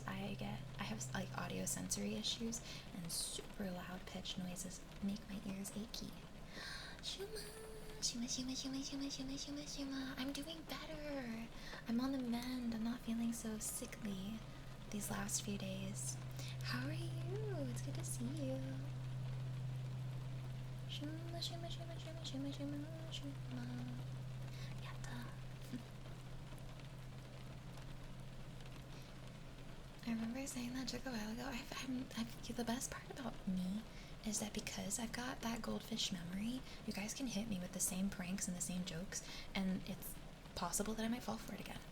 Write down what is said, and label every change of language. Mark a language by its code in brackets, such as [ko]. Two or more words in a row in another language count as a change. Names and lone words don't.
[en] I have like audio sensory issues, and super loud pitched noises make my ears achy. Shuma, shuma, shuma, shuma, shuma, shuma, shuma, shuma. I'm doing better. I'm on the mend. I'm not feeling so sickly these last few days. How are you? It's good to see you. Shuma, shuma, shuma, shuma, shuma, shuma, shuma. Yatta. I remember saying that joke a while ago. The best part about me is that because I've got that goldfish memory, you guys can hit me with the same pranks and the same jokes, and it's possible that I might fall for it again.